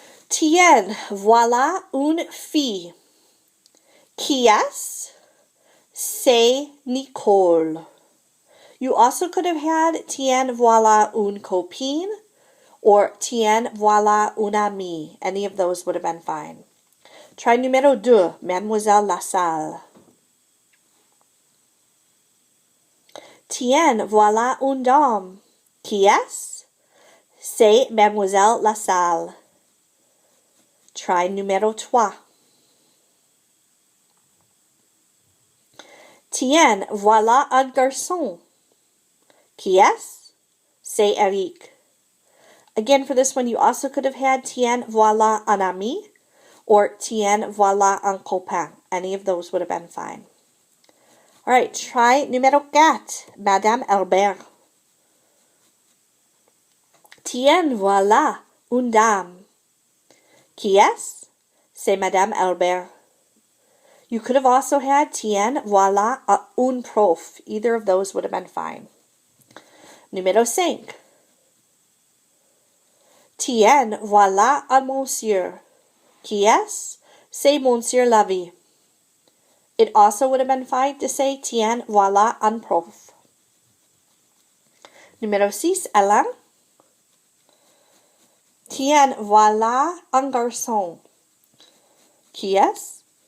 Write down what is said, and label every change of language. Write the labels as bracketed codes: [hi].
[fr] Tiens, voilà une fille. Qui est? C'est Nicole. [en] You also could have had [fr] tiens, voilà une copine [en] or [fr] tiens, voilà une amie. [en] Any of those would have been fine. Try numéro 2, Mademoiselle Lassalle. [fr] Tiens, voilà une dame. Qui est? C'est Mademoiselle Lassalle. [en] Try numéro 3. [fr] Tiens, voilà un garçon. Qui est? C'est Eric. [en] Again, for this one, you also could have had [fr] tiens, voilà un ami [en] or [fr] tiens, voilà un copain. [en] Any of those would have been fine. All right, try numéro 4, Madame Albert. [fr] Tiens, voilà une dame. Qui est? C'est Madame Albert. [en] You could have also had [fr] tiens, voilà un prof. [en] Either of those would have been fine. [fr] Numéro 5. Tiens, voilà un monsieur. Qui est? C'est Monsieur Lavie. [en] It also would have been fine to say [fr] tiens, voilà un prof. Numéro 6, Alain. Tiens, voilà un garçon. Qui est?